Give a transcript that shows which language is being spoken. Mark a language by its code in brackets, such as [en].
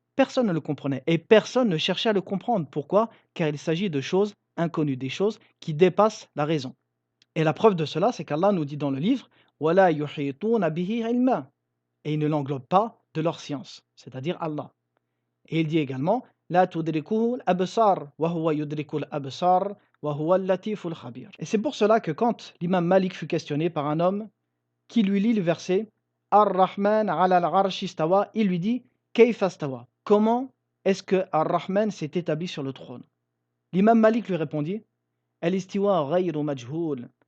[fr] Personne ne le comprenait et personne ne cherchait à le comprendre. Pourquoi? Car il s'agit de choses inconnues, des choses qui dépassent la raison. Et la preuve de cela, c'est qu'Allah nous dit dans le livre [ar] وَلَا يُحِيطُونَ بِهِ عِلْمًا, [fr] et ils ne l'englobent pas de leur science, c'est-à-dire Allah. Et il dit également [ar] لَا تُدْرِكُهُ الْأَبْصَارُ وَهُوَ يُدْرِكُ الْأَبْصَارَ وَهُوَ اللَّطِيفُ الْخَبِيرُ. [fr] Et c'est pour cela que quand l'imam Malik fut questionné par un homme qui lui lit le verset [ar] Ar-Rahman ala al-Arshi istawa, [fr] il lui dit [ar] Kayfa istawa, [fr] comment est-ce que Ar-Rahman s'est établi sur le trône? L'imam Malik lui répondit [ar] Al-istiwa ghayru majhoul.